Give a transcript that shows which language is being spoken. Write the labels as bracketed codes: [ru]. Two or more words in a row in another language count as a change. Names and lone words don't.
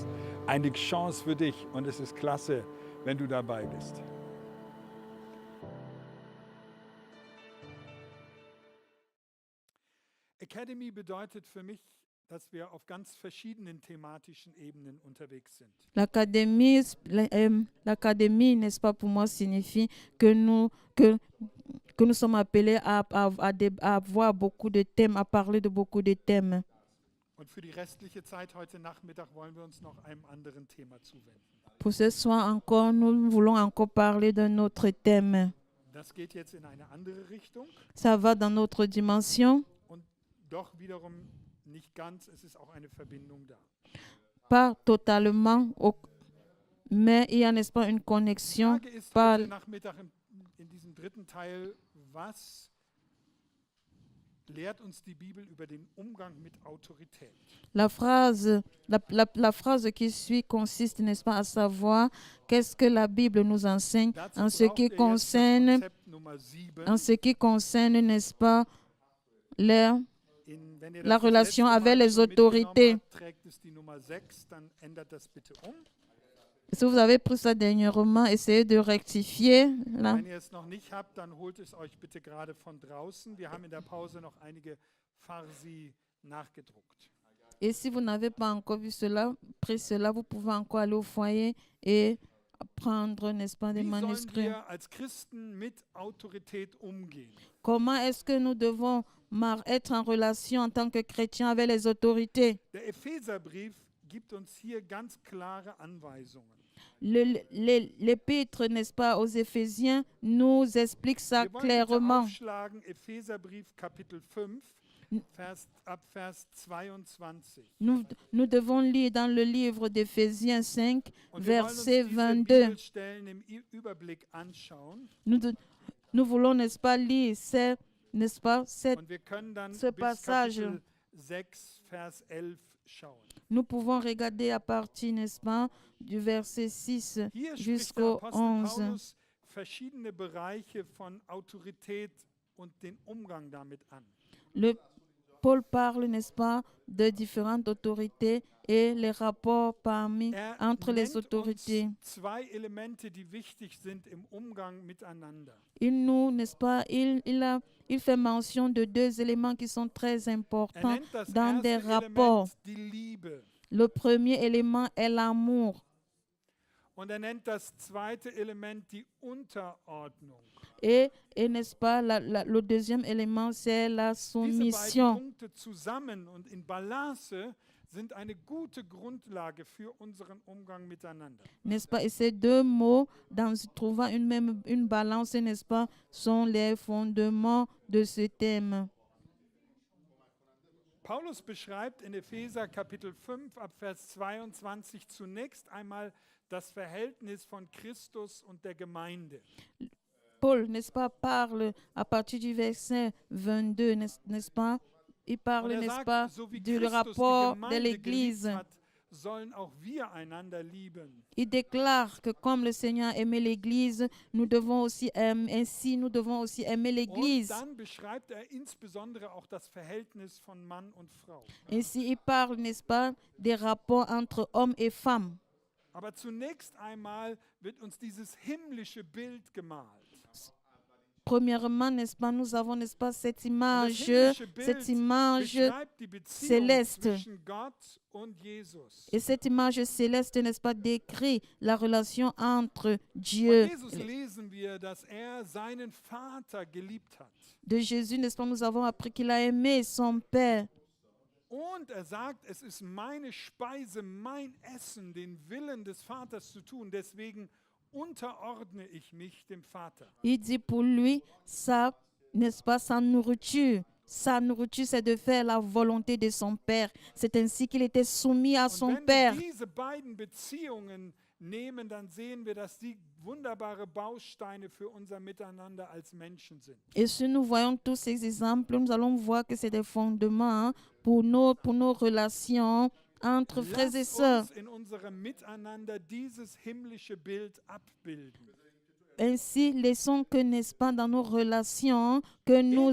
[de] Eine Chance für dich und es ist klasse, wenn du dabei bist. Academy bedeutet für mich, dass wir auf ganz verschiedenen thematischen Ebenen unterwegs sind. [fr] L'académie, n'est-ce pas, pour moi, signifie que nous sommes appelés à avoir beaucoup de thèmes, à parler de beaucoup de thèmes. [de] Und für die restliche Zeit heute Nachmittag wollen wir uns noch einem anderen Thema zuwenden. [fr] Pour ce soir encore, nous voulons encore parler d'un autre thème. [de] Das geht jetzt in eine andere Richtung [fr] Ça va dans notre dimension, [de] und doch wiederum nicht ganz, es ist auch eine Verbindung da. [fr] pas totalement, mais il y a, n'est-ce pas, une [de] Die [fr] connexion. [de] Frage ist [fr] Par, [de] heute Nachmittag in diesem dritten Teil, was lehrt uns die Bibel über den Umgang mit Autorität? [fr] la phrase qui suit consiste, n'est-ce pas, à savoir qu'est-ce que la Bible nous enseigne [de] Dazu [fr] en ce [de] braucht [fr] qui [de] ihr jetzt das [fr] concerne [de] Konzept Nummer 7. [fr] en ce qui concerne, n'est-ce pas, la [de] Wenn ihr [fr] la [de] das [fr] relation [de] letzte [fr] avec [de] Mal [fr] les [de] schon mitgenommen [fr] autorités. [de] habt, trägt es die Nummer 6, dann ändert das bitte um. [fr] Si vous avez pris ça dernièrement, essayez de rectifier. Là. [de] Wenn ihr es noch nicht habt, dann holt es euch bitte gerade von draußen. Wir haben in der Pause noch einige Farsi nachgedruckt. [fr] Et si vous n'avez pas encore vu cela, pris cela, vous pouvez encore aller au foyer et prendre, n'est-ce pas, des [de] Wie sollen [fr] manuscrits. [de] wir als Christen mit Autorität umgehen? [fr] Comment est-ce que nous devons être en relation en tant que chrétiens avec les autorités? [de] Der Epheserbrief gibt uns hier ganz klare Anweisungen. [fr] L'épître, n'est-ce pas, aux Éphésiens nous explique ça [de] Wir wollen bitte [fr] clairement. [de] aufschlagen, Epheserbrief Kapitel 5, ab Vers 22. [fr] Nous devons lire dans le livre d'Éphésiens 5, [de] Und wir wollen uns [fr] verset [de] diese [fr] 22. [de] Bibelstellen im Überblick anschauen. [fr] Nous voulons, n'est-ce pas, lire n'est-ce pas, [de] Und wir können dann [fr] ce [de] bis [fr] passage. [de] Kapitel 6, Vers 11 schauen. [fr] Nous pouvons regarder à partir, n'est-ce pas, du verset 6 [de] Hier spricht der [fr] jusqu'au [de] Apostel [fr] 11. [de] Paulus verschiedene Bereiche von Autorität und den Umgang damit an. [fr] Paul parle, n'est-ce pas, de différentes autorités et les rapports entre les [de] nennt [fr] autorités. [de] uns zwei Elemente, die wichtig sind im Umgang miteinander. [fr] N'est-ce pas, il fait mention de deux éléments qui sont très importants [de] nennt das [fr] dans des [de] erste [fr] rapports. [de] Element die Liebe. [fr] Le premier élément est l'amour. [de] Und nennt das zweite Element die Unterordnung. [fr] Et n'est-ce pas, le deuxième élément, c'est la [de] Diese beiden [fr] soumission. [de] Punkte zusammen und in Balance sind eine gute Grundlage für unseren Umgang miteinander. [fr] N'est-ce pas? Et ces deux mots, trouvant une balance, n'est-ce pas, sont les fondements de ce thème. [de] Paulus beschreibt in Epheser Kapitel 5 ab Vers 22 zunächst einmal das Verhältnis von Christus und der Gemeinde. [fr] Paul, n'est-ce pas, parle à partir du verset 22, n'est-ce pas? Il parle, [de] Und [fr] n'est-ce [de] sagt, [fr] pas, [de] so wie [fr] du [de] Christus [fr] rapport [de] die [fr] de [de] Gemeinde [fr] l'Église. [de] geliebt hat, sollen auch wir einander lieben. [fr] Il déclare que comme le Seigneur aimait l'Église, nous devons aussi aimer [de] Und [fr] l'Église. [de] dann beschreibt insbesondere auch das Verhältnis von Mann und Frau. [fr] Ainsi, il parle, n'est-ce pas, des rapports entre hommes et femmes. [de] Aber zunächst einmal wird uns dieses himmlische Bild gemalt. [fr] Premièrement, n'est-ce pas, nous avons, n'est-ce pas, cette [de] Und das [fr] image [de] himmlische Bild beschreibt die Beziehung [fr] céleste. [de] zwischen Gott und Jesus. [fr] Et cette image céleste, n'est-ce pas, décrit la relation entre [de] Von [fr] Dieu. [de] Jesus lesen wir, dass seinen Vater geliebt hat. [fr] De Jésus, n'est-ce pas, nous avons appris qu'il a aimé son Père. [de] Und sagt, es ist meine Speise, mein Essen, den Willen des Vaters zu tun. Deswegen unterordne ich mich dem Vater. [fr] Il dit pour lui, ça, n'est-ce pas, sa nourriture, c'est de faire la volonté de son Père. C'est ainsi qu'il était soumis à [de] Und [fr] son [de] wenn [fr] Père. [de] wir diese beiden Beziehungen nehmen, dann sehen wir, dass die wunderbare Bausteine für unser Miteinander als Menschen sind. [fr] Et si nous voyons tous ces exemples, nous allons voir que c'est des fondements pour nos relations entre frères et [de] Lass [fr] sœurs. [de] uns in unserem Miteinander dieses himmlische Bild abbilden. [fr] Ainsi, laissons que, n'est-ce pas, dans nos relations, que nous